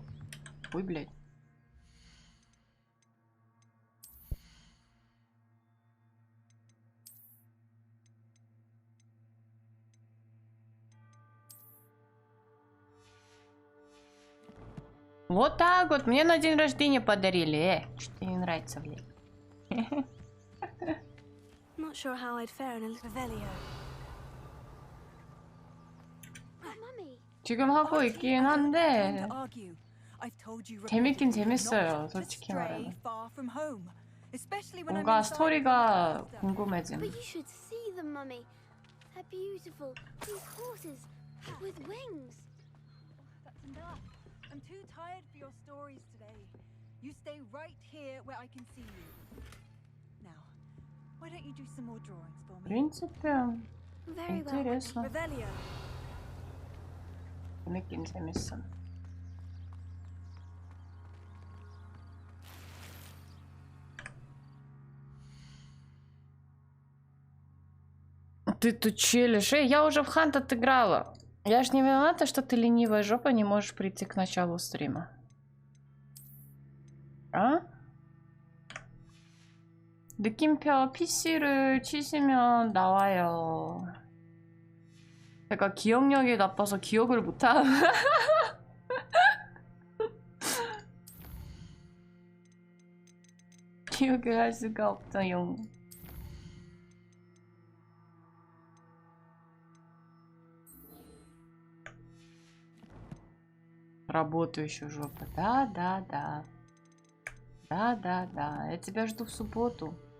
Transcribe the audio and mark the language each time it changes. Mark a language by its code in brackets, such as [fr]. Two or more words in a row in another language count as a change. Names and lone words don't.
[ru] Ой, блядь. Вот так вот. Мне на день рождения подарили. Что тебе не нравится, блядь? [en] Not sure how I'd fare in a little Revelio. [ko] 지금 하고 있긴 한데 재밌긴 재밌어요, 솔직히 말하면. 뭔가 스토리가 궁금해지는. [en] But you should see them, Mummy. They're beautiful. These horses with wings. That's enough. I'm too tired for your stories today. You stay right here where I can see you. Now, why don't you do some more drawings for [ru] В [en] me? [ru] принципе, [en] Very well. [ru] интересно. [en] Revelio. [ko] 재밌긴 재밌어. [ru] Ты тут челишь? Я уже в Хант отыграла. Я ж не виновата, что ты ленивая жопа не можешь прийти к началу стрима. [ko] 아? 느낌표 PC를 치시면 나와요. 제가 기억력이 나빠서 기억을 못함. 기억을 할 수가 없어요. [ru] Работающая жопа. Да. Да. Я тебя жду в субботу.